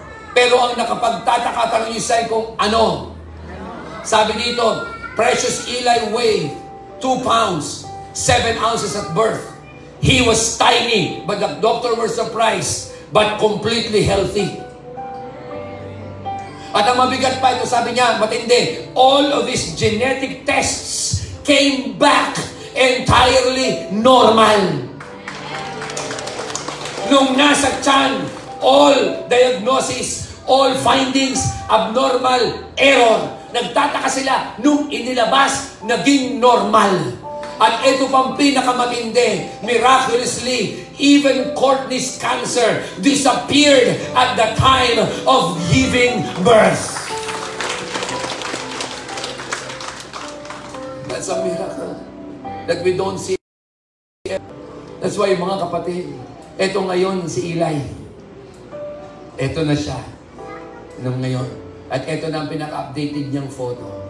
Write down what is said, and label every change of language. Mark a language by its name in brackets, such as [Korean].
[Filipino] Pero ang nakapagtataka tanong niyo sa'yo kung ano. Sabi dito, [English] precious Eli weighed 2 pounds, 7 ounces at birth. He was tiny, but the doctor was surprised, but completely healthy. [Filipino] At ang mabigat pa ito, sabi niya, matindi, [English] all of these genetic tests came back entirely normal. [Filipino] Nung nasa tiyan, [English] all diagnosis, all findings, abnormal, error. [Filipino] Nagtataka sila, nung inilabas, naging normal. At ito pang pinakamatindi, [English] miraculously, even Courtney's cancer disappeared at the time of giving birth. That's a miracle that we don't see. That's why, [Filipino] mga kapatid, ito ngayon si Eli. Ito na siya. Nung ngayon. At ito na ang pinaka-updated niyang photo.